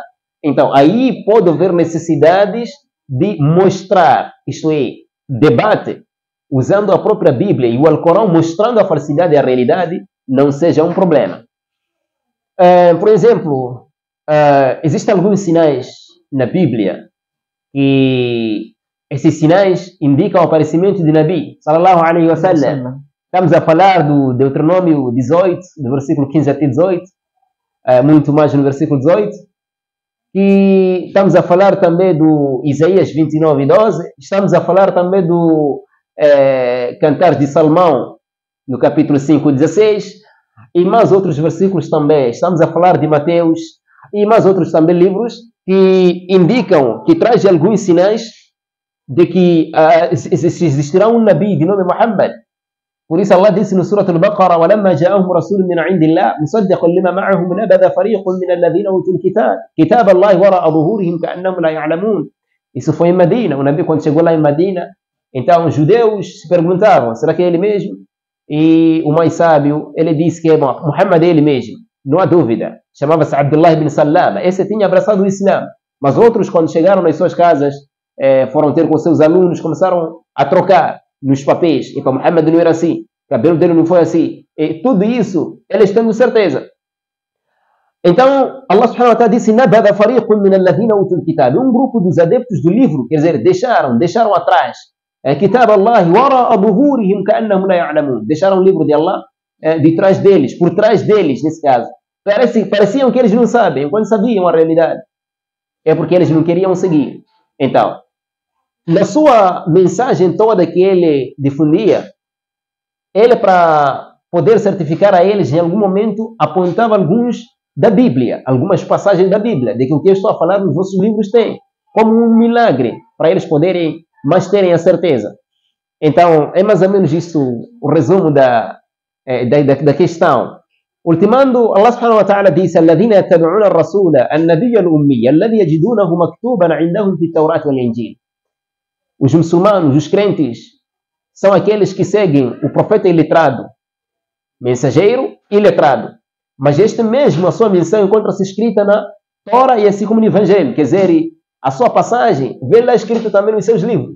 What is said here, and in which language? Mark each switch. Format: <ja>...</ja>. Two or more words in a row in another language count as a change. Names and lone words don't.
<pt>Então aí pode haver necessidades de mostrar, isto é, debate, usando a própria Bíblia e o Alcorão, mostrando a falsidade e a realidade, não seja um problema. Por exemplo, existem alguns sinais na Bíblia que esses sinais indicam o aparecimento de</pt> <ar>نبي صلى الله عليه وسلم.</ar> <pt>Estamos a falar do Deuteronômio 18, do versículo 15 até 18, muito mais no versículo 18. E estamos a falar também do Isaías 29 e 12. Estamos a falar também do Cantar de Salomão, no capítulo 5, 16. E mais outros versículos também. Estamos a falar de Mateus e mais outros também livros que indicam, que trazem alguns sinais de que existirá um Nabi de nome Muhammad. Por isso Allah disse no Surah Al-Baqarah:</pt> <ar>وَلَمَّا جَاءَهُمْ رَسُولٌ مِّنْ عِنْدِ اللَّهِ مُصَدِّقٌ لِمَا مَعَهُمْ نَبَذَ فَرِيقٌ مِّنَ الَّذِينَ أُوتُوا الْكِتَابَ كِتَابَ اللَّهِ وَرَاءَ ظُهُورِهِمْ كَأَنَّهُمْ لَا يَعْلَمُونَ.</ar> <pt>Isso foi em Medina. O Nabi, quando chegou lá em Medina, então os judeus se perguntavam: será que é ele mesmo? E o mais sábio, ele disse que Muhammad é ele mesmo, não há dúvida. Chamava-se Abdullah ibn Salama. Esse tinha abraçado o Islã, mas outros, quando chegaram nas suas casas, foram ter com seus alunos, começaram a trocar nos papéis. E para Muhammad não era assim, o cabelo dele não foi assim. E tudo isso, eles tendo certeza. Então,</pt> <ar>الله سبحانه وتعالى disse: نَبَذَ فَرِيقٌ مِّنَ الَّذِينَ أُوتُوا الْكِتَابَ.</ar> <pt>Um grupo dos adeptos do livro, quer dizer, deixaram atrás</pt> <ar>كِتَابَ اللَّهِ وَرَاءَ ظُهُورِهِمْ كَأَنَّهُمْ لَا يَعْلَمُونَ.</ar> <pt>Deixaram o livro de Allah de trás deles, por trás deles, nesse caso. Pareciam que eles não sabem, quando sabiam a realidade. É porque eles não queriam seguir. Então, na sua mensagem toda que ele difundia, ele, para poder certificar a eles, em algum momento apontava alguns da Bíblia, algumas passagens da Bíblia, de que o que eu estou a falar nos vossos livros tem, como um milagre, para eles poderem mais terem a certeza. Então, é mais ou menos isso o resumo da questão.</pt> <ar>Ultimando, الله سبحانه وتعالى disse: الذين يتبعون الرسول النبي الأمي الذي يجدونه مكتوبا عندهم في التوراة والإنجيل.</ar> <pt>Os muçulmanos, os crentes, são aqueles que seguem o profeta iletrado, mensageiro iletrado. Mas este mesmo, a sua missão encontra-se escrita na Torá e assim como no Evangelho. Quer dizer, a sua passagem vem lá escrito também nos seus livros.</pt>